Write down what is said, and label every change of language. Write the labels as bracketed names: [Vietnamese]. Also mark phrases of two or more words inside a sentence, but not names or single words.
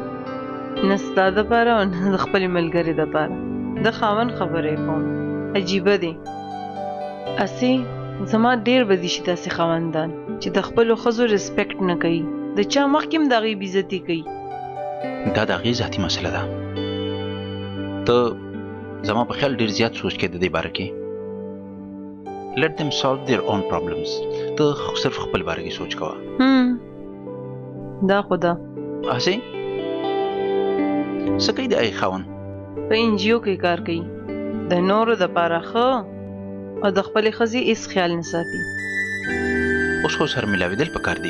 [Pashto] نه ستا دپاره او نه د خپلې ملګرې دپاره د خاوند خبرې کوم عجیبه دی هسې زما ډېر بدي شي داسې خاوندان چې د خپلو ښځو ریسپیکټ نه کوي د چا مخکې هم د هغې بېزتي کوي دا د هغې ذاتي مسله ده ته زما په خیال ډېر زیات سوچ کوې د دې باره کې [English] let them solve their own problems [Pashto] ته صرف خپل باره کې سوچ کوه دا خو ده هسې څه کوي د هغې خاوند په انجیو کې کار کوي د نورو دپاره ښه او د خپلې ښځې هېڅ خیال نه ساتي اوس خو سره ملاوېدل پکار دي